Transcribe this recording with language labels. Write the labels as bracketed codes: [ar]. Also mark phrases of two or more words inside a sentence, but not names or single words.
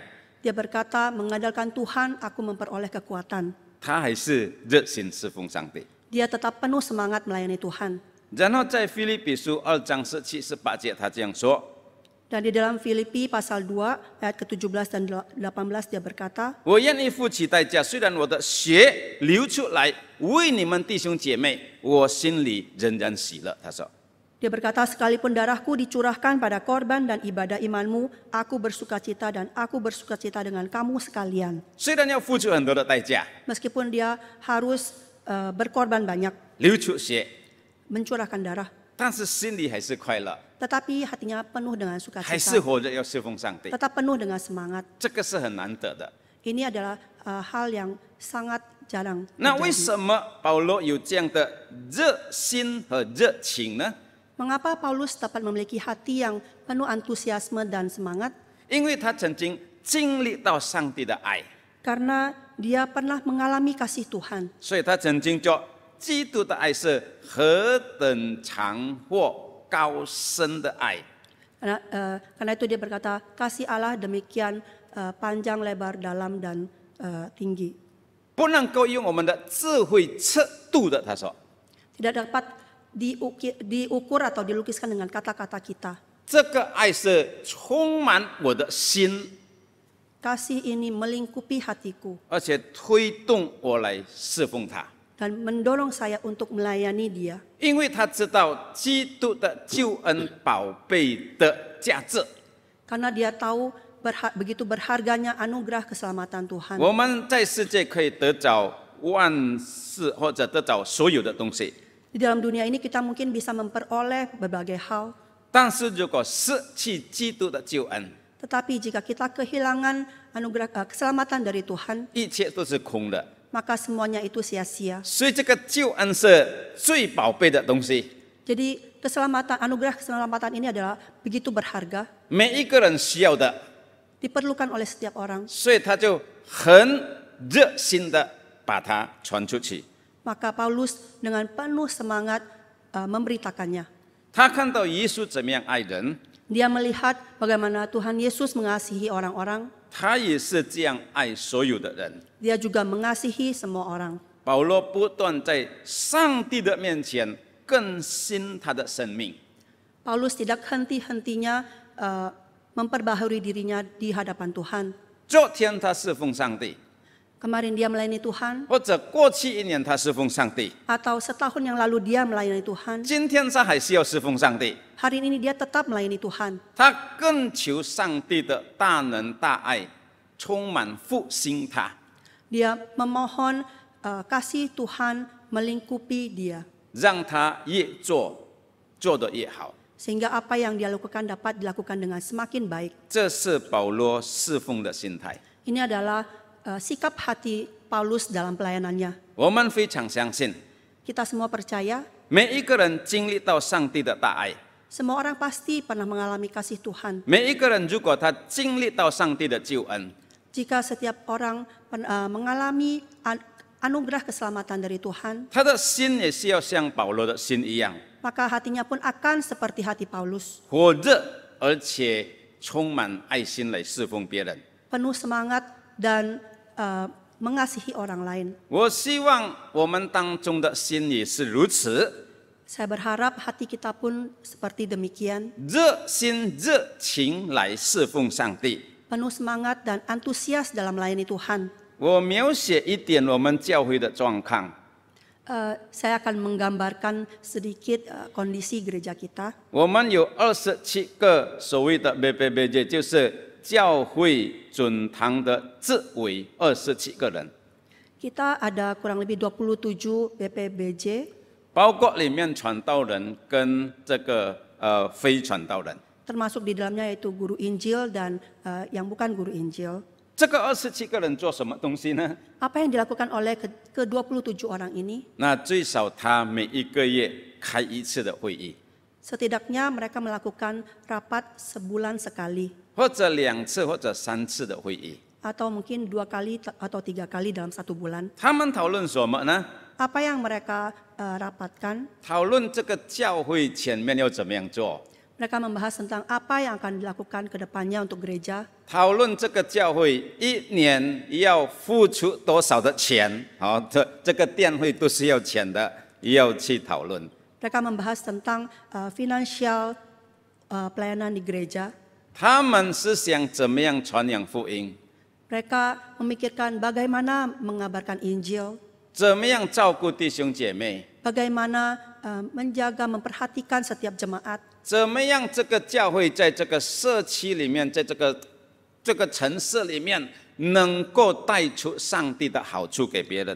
[id] dia berkata mengandalkan Tuhan aku memperoleh kekuatan. [zh] 他还是热心侍奉上帝。 [id] Dia tetap penuh semangat melayani Tuhan. [zh] 然后在腓立比书2章17、18节，他这样说： [id] Dan di dalam Filipi pasal 2 ayat ke-17 dan 18 dia berkata, [zh] 我愿意付起代价，虽然我的血流出来为你们弟兄姐妹，我心里仍然喜乐。他说， [id] dia berkata sekalipun darahku dicurahkan pada korban dan ibadah imanmu, aku bersukacita dan aku bersukacita dengan kamu sekalian. [zh] 虽然要付出很多的代价， [id] Meskipun dia harus berkorban banyak, [zh] 流出血， [id] mencurahkan darah, [zh] 但是心里还是快乐， [id] tetapi hatinya penuh dengan [zh] 还是 [id] sukacita, [zh] 活着要侍奉上帝， [id] tetap penuh dengan semangat. [zh] 这个是很难得的。 [id] Ini adalah hal yang sangat jarang [zh] 那为 [id] terjadi. [zh] 什么保罗有这样的热心和热情呢？ [id] Mengapa Paulus dapat memiliki hati yang penuh antusiasme dan semangat? [zh] 因为他曾经经历到上帝的爱， [id] Karena dia pernah mengalami kasih Tuhan. [zh] 所以他曾经说，基督的爱是何等长阔高深的爱。 [id] Karena itu dia berkata, kasih Allah demikian panjang, lebar, dalam, dan tinggi. [zh] 不能够用我们的智慧测度的。他说， [id] Tidak dapat diukur atau dilukiskan dengan kata-kata kita. [zh] 这个爱是充满我的心， [id] Kasih ini melingkupi hatiku [zh] 而且推动我来侍奉他， [id] dan mendorong saya untuk melayani dia. [zh] 因为他知道基督的救恩宝贝的价值。 [id] Karena dia tahu begitu berharganya anugerah keselamatan Tuhan. [zh] 我们在世界可以得着万事，或者得着所有的东西， [id] Di dalam dunia ini kita mungkin bisa memperoleh berbagai hal. [zh] 但是如果失去基督的救恩， [id] Tetapi jika kita kehilangan anugerah keselamatan dari Tuhan, [zh] 一切都是空的。 [id] maka semuanya itu sia-sia. [zh] 所以这个救恩是最宝贝的东西， [id] Jadi anugerah keselamatan ini adalah begitu berharga, [zh] 每一个人需要的， [id] diperlukan oleh setiap orang. [zh] 所以他就很热心的把它传出去。 [id] Maka Paulus dengan penuh semangat memberitakannya. [zh] 他看到耶稣怎么样爱人， [id] Dia melihat bagaimana Tuhan Yesus mengasihi orang-orang. [zh] 他也是这样爱所有的人。 [id] Dia juga mengasihi semua orang. [zh] 保罗不断在上帝的面前更新他的生命。 [id] Paulus tidak henti-hentinya memperbaharui dirinya di hadapan Tuhan. [zh] 昨天他侍奉上帝， [id] Kemarin dia melayani Tuhan, [zh] 或者过去1年他侍奉上帝， [id] atau setahun yang lalu dia melayani Tuhan. [zh] 今天他还是要侍奉上帝。 [id] Hari ini dia tetap melayani Tuhan. [zh] 他更求上帝的大能大爱充满复兴他， [id] Dia memohon kasih Tuhan melingkupi dia. [zh] 让他越做得越好。 [id] Sehingga apa yang dia lakukan dapat dilakukan dengan semakin baik. [zh] 这是保罗侍奉的心态。 [id] Ini adalah sikap hati Paulus dalam pelayanannya. [zh] 我们非常相信， [id] Kita semua percaya, [zh] 每一个人经历到上帝的大爱， [id] semua orang pasti pernah mengalami kasih Tuhan. [zh] 每一个人如果他经历到上帝的救恩， [id] Jika setiap orang mengalami anugerah keselamatan dari Tuhan, [zh] 他的心也是要像保罗的心一样， [id] maka hatinya pun akan seperti hati Paulus. [zh] 火热而且充满爱心来侍奉别人。 [id] Penuh semangat dan mengasihi orang lain. [zh] 我希望我们当中的心也是如此， [id] Saya berharap hati kita pun seperti demikian. [zh] 热心热情来侍奉上帝。 [id] Penuh semangat dan antusias dalam melayani Tuhan. [zh] 我描写一点我们教会的状况。 [id] Saya akan menggambarkan sedikit kondisi gereja kita. [zh] 我们有27个所谓的 BPBJ， 就是教会准堂的执委27个人， [id] Kita ada kurang lebih 27 BPBJ, [zh] 包括里面传道人跟这个非传道人。 [id] termasuk di dalamnya yaitu guru Injil dan yang bukan guru Injil. [zh] 这个27个人做什么东西呢？ [id] Apa yang dilakukan oleh ke-27 orang ini? [zh] 那最少他每一个月开一次的会议， [id] Setidaknya mereka melakukan rapat sebulan sekali, [zh] 或者2次或者3次的会议。 [id] atau mungkin 2 kali atau 3 kali dalam 1 bulan. [zh] 他们讨论什么呢？ [id] Apa yang mereka rapatkan? [zh] 讨论这个教会前面要怎么样做， [id] Mereka membahas tentang apa yang akan dilakukan ke depannya untuk gereja. [zh] 讨论这个教会1年要付出多少的钱，好，这个电会都是要钱的，要去讨论。 [id] Mereka membahas tentang finansial pelayanan di gereja. [zh] 他们是想怎么样传扬福音， [id] Mereka memikirkan bagaimana mengabarkan Injil, [zh] 怎么样照顾弟兄姐妹， [id] bagaimana menjaga, memperhatikan setiap jemaat, [zh] 怎么样这个教会在这个社区里面，在这个城市里面，能够带出上帝的好处给别人。